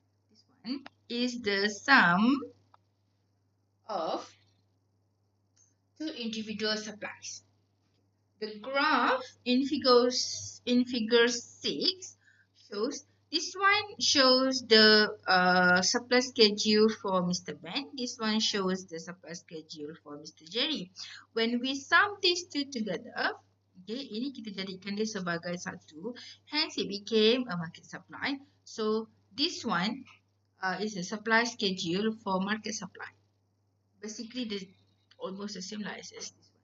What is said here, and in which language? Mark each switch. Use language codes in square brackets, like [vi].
[en] This one is the sum of two individual supplies. The graph in figure 6 shows, this one shows the supply schedule for Mr. Ben. This one shows the supply schedule for Mr. Jerry. When we sum these two together, okay, [id] ini kita jadikan dia sebagai satu. [en] Hence it became a market supply. So this one is the supply schedule for market supply. Basically, almost the same like as this one.